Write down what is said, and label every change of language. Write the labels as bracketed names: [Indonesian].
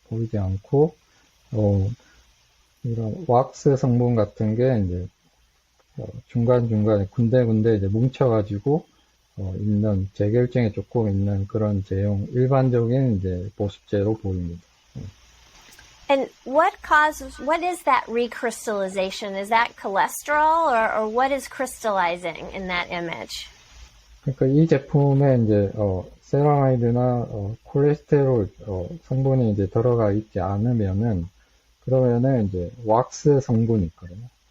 [Korean] 보이지 않고, 이런 왁스 성분 같은 게 이제 중간중간에 군데군데 이제 뭉쳐가지고 있는 재결정이 조금 있는 그런 제형 일반적인 이제 보습제로 보입니다. [English] And what is that recrystallization? Is that cholesterol or what is crystallizing in that image? [Korean] 그러니까 이 제품에 이제 세라마이드나 콜레스테롤 성분이 이제 들어가 있지 않으면은 그러면은 이제 왁스 성분이 있거든요.